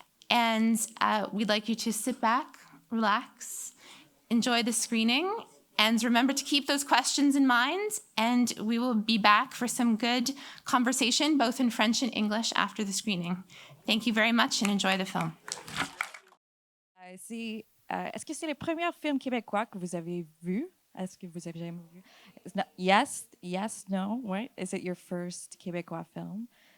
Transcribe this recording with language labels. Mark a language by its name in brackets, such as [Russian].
[English] And we'd like you to sit back, relax, enjoy the screening, and remember to keep those questions in mind, and we will be back for some good conversation, both in French and English, after the screening. Thank you very much, and enjoy the film. [French] Est-ce que c'est le premier film québécois que vous avez vu? Est-ce que vous avez jamais vu? [English] Yes, no, right? Is it your first Québécois film?